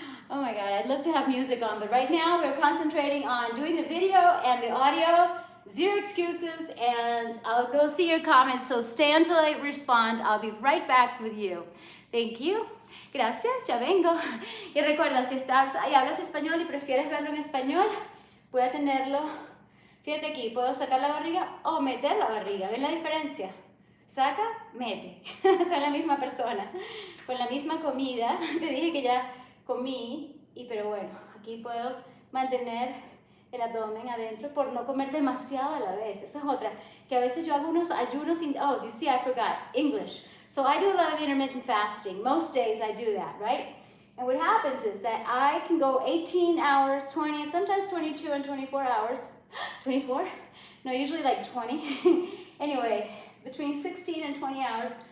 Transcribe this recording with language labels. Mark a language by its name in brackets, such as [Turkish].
[English] Oh my God, I'd love to have music on, but right now we're concentrating on doing the video and the audio. Zero excuses, and I'll go see your comments, so stay until I respond. I'll be right back with you. Thank you. [Spanish] Gracias, ya vengo. Y recuerda, si estás y hablas español y prefieres verlo en español, voy a tenerlo. Fíjate aquí, puedo sacar la barriga o meter la barriga. ¿Ven la diferencia? Saca, mete. Son la misma persona. Con la misma comida. Te dije que ya comí, pero bueno, aquí puedo mantener el abdomen adentro por no comer demasiado a la vez. Esa es otra, que a veces yo hago unos ayunos. [English] Oh, you see, I forgot English. So I do a lot of intermittent fasting. Most days I do that, right? And what happens is that I can go 18 hours, 20, sometimes 22 and 24 hours. 24? No, usually like 20. Anyway, between 16 and 20 hours.